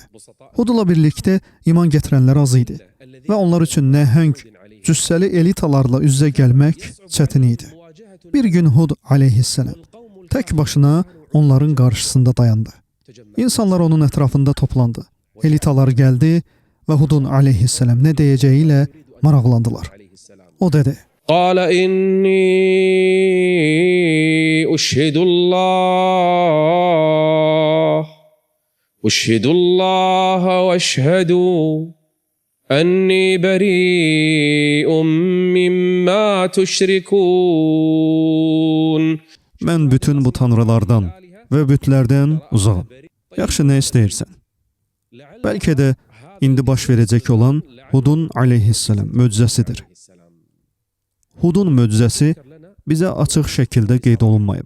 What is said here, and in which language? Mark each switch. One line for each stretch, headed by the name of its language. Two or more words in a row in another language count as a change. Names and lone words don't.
Azerbaijani: Hudla birlikdə iman gətirənlər az idi və onlar üçün nəhəng, cüssəli elitalarla üz-üzə gəlmək çətin idi. Bir gün Hud aleyhisselam tək başına onların qarşısında dayandı. İnsanlar onun ətrafında toplandı. Elitalar gəldi və Hudun aleyhisselam nə deyəcəyi ilə maraqlandılar. O dedi:
Arabic: قال إني أشهد الله واشهدوا أني بريء مما تشركون.
Azerbaijani: Mən bütün bu tanrılardan və bütlərdən uzağam. Yaxşı, nə istəyirsən? Bəlkə də indi baş verəcək olan Hudun aleyhisselam möcüzəsidir. Hudun möcüzəsi bizə açıq şəkildə qeyd olunmayıb.